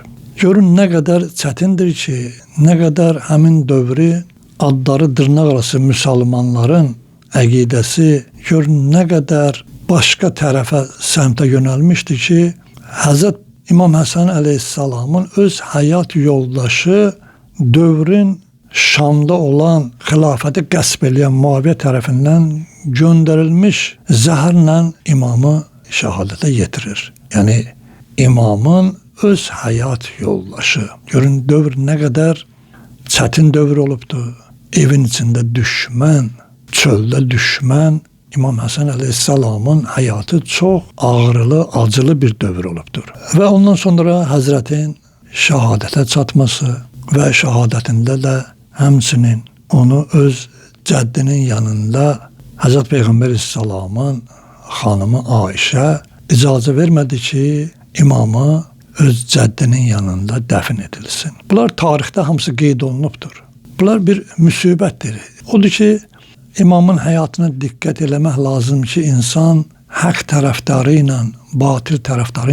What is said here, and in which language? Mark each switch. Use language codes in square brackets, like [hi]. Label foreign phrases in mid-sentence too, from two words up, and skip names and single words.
[az] Görün [tr] ne kadar [az] çətindir ki, [tr] ne kadar [az] həmin dövrü adları dırnaq arası Müslümanların əqidəsi görün [tr] ne kadar başka [az] tərəfə səmtə yönəlmişdi ki, Hz. İmam Hasan Aleyhisselam'ın öz hayat yoldaşı dövrün Şam'da olan xilafəti qəsb eləyən Muaviyə tərəfindən göndərilmiş zəhərlə imamı şəhadətə yetirir. Yani imamın öz hayat yoldaşı. Görün dövr [tr] ne kadar [az] çetin dövr olubdu. [tr] Evin içinde düşman, çölde düşman. İmam Hasan Aleyhisselam'ın hayatı çok ağrılı, acılı bir dövr olubdur. Ve ondan sonra Hazretin şehadete çatması ve şehadetinde de [az] həmçinin onu öz cəddinin yanında Hz. Peygamber Aleyhisselam'ın hanımı Ayşe icazə vermedi ki imamı öz cəddinin yanında dəfn edilsin. Bunlar tarixdə hamısı qeyd olunubdur. Bunlar bir müsibətdir. Odur ki, imamın həyatına diqqət eləmək lazım ki, insan haqq tərəfdarı ilə batil tərəfdarın gərək tanısın.